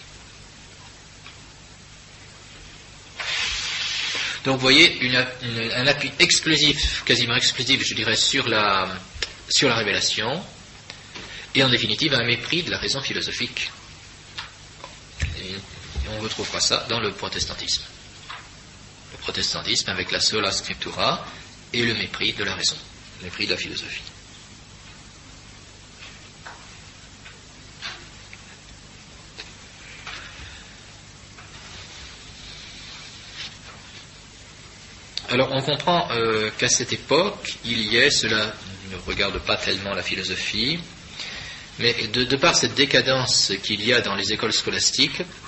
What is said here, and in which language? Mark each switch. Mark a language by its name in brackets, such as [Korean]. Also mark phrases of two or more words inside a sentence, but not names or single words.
[French] Donc vous voyez un appui exclusif, quasiment exclusif, je dirais, sur la révélation, et en définitive un mépris de la raison philosophique. Et on retrouvera ça dans le protestantisme. Le protestantisme avec la [Latin] sola scriptura [French] et le mépris de la raison, le mépris de la philosophie. Alors on comprend qu'à cette époque, cela ne regarde pas tellement la philosophie, mais de par cette décadence qu'il y a dans les écoles scolastiques,